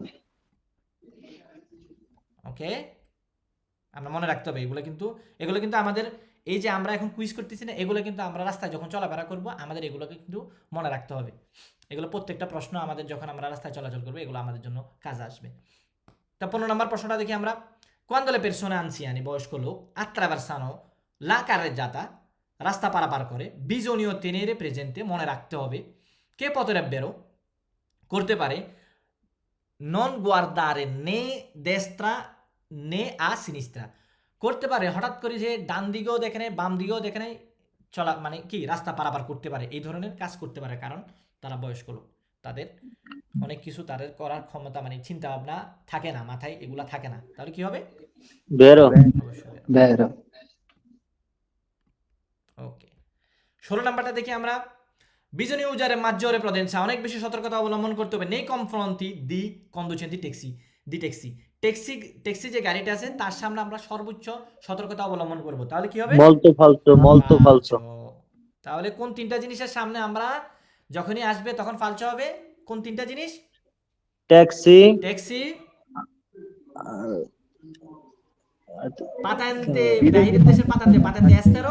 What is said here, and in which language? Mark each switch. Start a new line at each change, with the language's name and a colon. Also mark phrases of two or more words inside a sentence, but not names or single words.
Bangla: ওকে, আমরা মনে রাখতে হবে এগুলো কিন্তু আমাদের, এই যে আমরা এখন কুইজ করতেছি না, এগুলো কিন্তু আমরা রাস্তায় যখন চলাফেরা করবো আমাদের এগুলোকে কিন্তু মনে রাখতে হবে। এগুলো প্রত্যেকটা প্রশ্ন আমাদের যখন আমরা রাস্তায় চলাচল করবো এগুলো আমাদের জন্য কাজে আসবে। তা 15 নম্বর প্রশ্নটা দেখি আমরা।
Italian: quando le persone anziane,
Bangla: বয়স্ক লোক,
Italian: attraversano la carreggiata,
Bangla: রাস্তা পারাপার করে,
Italian: bisogna tenere presente,
Bangla: মনে রাখতে হবে,
Italian: che potrebbero,
Bangla: করতে পারে,
Italian: non guardare né destra né a sinistra,
Bangla: করতে পারে হঠাৎ করে যে ডান দিকেও দেখে নেয় বাম দিকেও দেখে নেয়, চলা মানে কি রাস্তা পারাপার করতে পারে, এই ধরনের কাজ করতে পারে, কারণ তারা বয়স্ক লোক, তাদের অনেক কিছু তাদের করার ক্ষমতা মানে চিন্তা ভাবনা থাকে না, মাথায় এগুলা থাকে না, তাহলে কি হবে? বেরো। অবশ্যই। বেরো। ওকে, 16 নাম্বারটা দেখি আমরা।
Italian: bisogna usare maggiore prudenza,
Bangla: অনেক বেশি সতর্কতা অবলম্বন করতে হবে।
Italian: nei confronti di conducenti
Bangla: ট্যাক্সি যে গাড়িটা আছে তার সামনে আমরা সর্বোচ্চ সতর্কতা অবলম্বন করব, তাহলে কি হবে?
Italian: molto falso.
Bangla: তাহলে কোন তিনটা জিনিসের সামনে আমরা যখনই আসবে তখন ফালছো হবে? কোন তিনটা জিনিস? ট্যাক্সি, পাতান্তে, বাইরের দেশের পাতান্তে এস্তেরো,